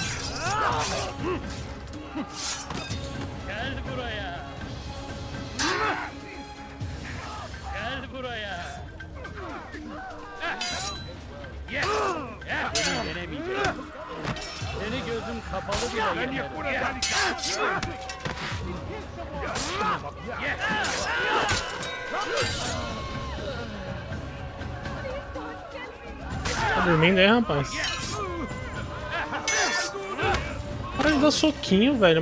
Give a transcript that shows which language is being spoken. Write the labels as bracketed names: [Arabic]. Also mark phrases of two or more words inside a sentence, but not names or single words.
[Turkish] Gel buraya! Gel buraya! Beni yenemeyeceksin. Seni gözüm kapalı bile yenerim. [Portuguese] Tá dormindo aí, rapaz? Para de dar soquinho, velho.